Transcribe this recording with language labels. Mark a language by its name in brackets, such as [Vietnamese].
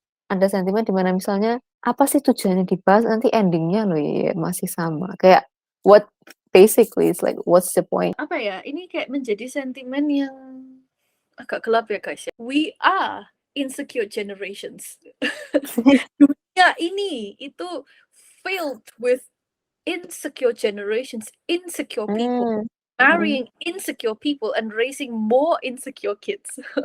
[Indonesian] Ada sentimen di mana misalnya apa sih tujuannya dibahas nanti endingnya loh ya masih sama. Kayak [English] basically it's like what's the point? [Indonesian] Apa ya? Ini kayak menjadi sentimen yang agak gelap ya guys ya. [English] We are insecure generations. [Indonesian] Dunia ini itu [English] filled with insecure generations, insecure people. marrying insecure people and raising more insecure kids.